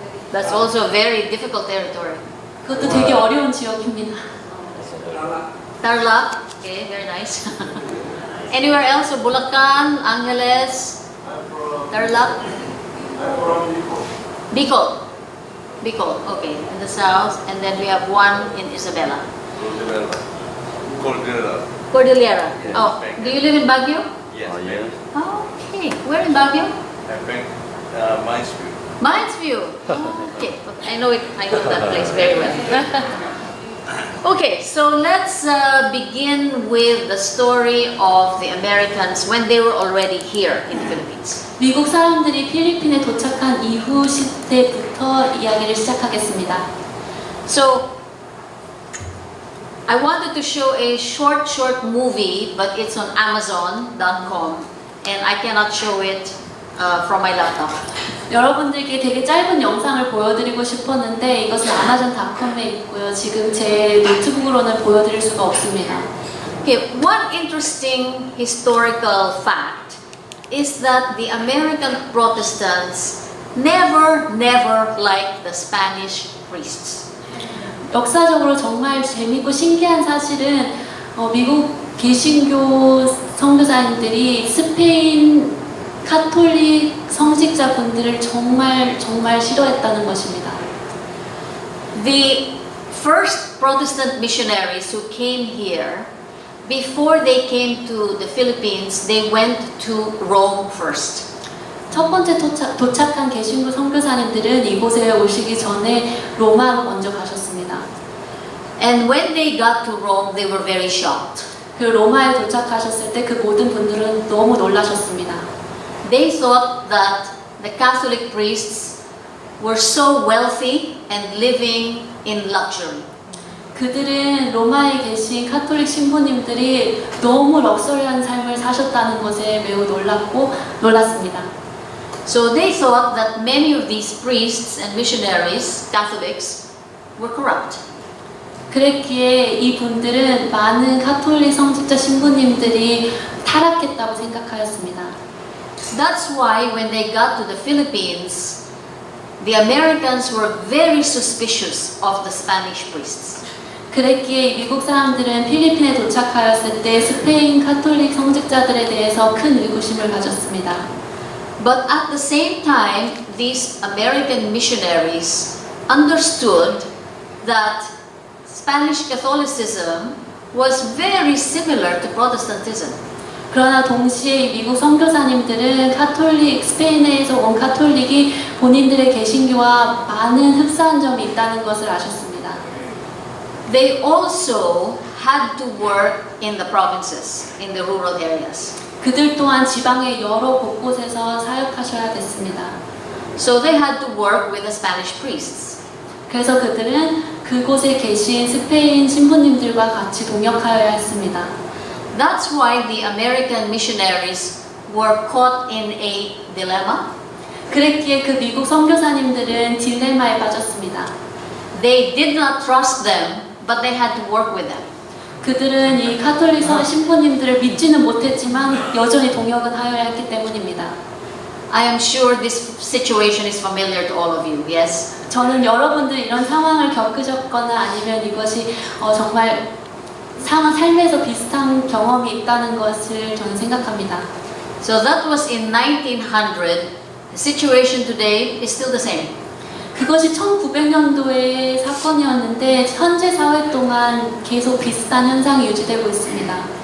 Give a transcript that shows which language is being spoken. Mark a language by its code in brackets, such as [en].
[en] That's also a very difficult territory. [ko] 그것도 되게 어려운 지역입니다. [en] Tarlac. Okay, very nice. Anywhere else? So Bulacan, Angeles, Tarlac, Bicol. Bicol. Okay, in the south, and then we have one in Isabela. Cordillera. Cordillera. Yes, Oh, thank do you live in Baguio? Yes, yes. Okay. Where in Baguio? I think Mindsview. Mindsview. Okay, I know it. I know that place very well. Okay, so let's begin with the story of the Americans when they were already here in the Philippines. [ko] 미국 사람들이 필리핀에 도착한 이후 시대부터 이야기를 시작하겠습니다. [en] So I wanted to show a short movie, but it's on Amazon.com, and I cannot show it from my laptop. [ko] 여러분들께 되게 짧은 영상을 보여드리고 싶었는데 이것은 아마존.com에 있고요. 지금 제 노트북으로는 보여드릴 수가 없습니다. [en] Okay, one interesting historical fact is that the American Protestants never liked the Spanish priests. [ko] 역사적으로 정말 재밌고 신기한 사실은 미국 개신교 선교사님들이 스페인 카톨릭 성직자분들을 정말 싫어했다는 것입니다. [en] The first Protestant missionaries who came here, before they came to the Philippines, they went to Rome first. [ko] 첫 번째 도착한 개신교 선교사님들은 이곳에 오시기 전에 로마로 먼저 가셨습니다. [en] And when they got to Rome, they were very shocked. [ko] 그 로마에 도착하셨을 때 그 모든 분들은 너무 놀라셨습니다. [en] They thought that the Catholic priests were so wealthy and living in luxury. [ko] 그들은 로마에 계신 카톨릭 신부님들이 너무 럭셔리한 삶을 사셨다는 것에 매우 놀랐습니다. [en] So they thought that many of these priests and missionaries, Catholics, were corrupt. [ko] 그랬기에 이 분들은 많은 카톨릭 성직자 신부님들이 타락했다고 생각하였습니다. [en] That's why when they got to the Philippines, the Americans were very suspicious of the Spanish priests. [ko] 그랬기에 미국 사람들은 필리핀에 도착하였을 때 스페인 카톨릭 성직자들에 대해서 큰 의구심을 가졌습니다. [en] But at the same time, these American missionaries understood that Spanish Catholicism was very similar to Protestantism. [ko] 그러나 동시에 미국 선교사님들은 스페인에서 온 카톨릭이 본인들의 개신교와 많은 흡사한 점이 있다는 것을 아셨습니다. [en] They also had to work in the provinces, in the rural areas. [ko] 그들 또한 지방의 여러 곳곳에서 사역하셔야 됐습니다. [en] So they had to work with the Spanish priests. [ko] 그래서 그들은 그곳에 계신 스페인 신부님들과 같이 동역하여야 했습니다. [en] That's why the American missionaries were caught in a dilemma. [ko] 그랬기에 그 미국 선교사님들은 딜레마에 빠졌습니다. [en] They did not trust them, but they had to work with them. [ko] 그들은 이 카톨릭 신부님들을 믿지는 못했지만 여전히 동역은 하여야 했기 때문입니다. [en] I am sure this situation is familiar to all of you, yes? [ko] 저는 여러분들 이런 상황을 겪으셨거나 아니면 이것이 정말 삶에서 비슷한 경험이 있다는 것을 저는 생각합니다. [en] So that was in 1900. The situation today is still the same. [ko] 그것이 1900년도의 사건이었는데 현재 사회 동안 계속 비슷한 현상이 유지되고 있습니다.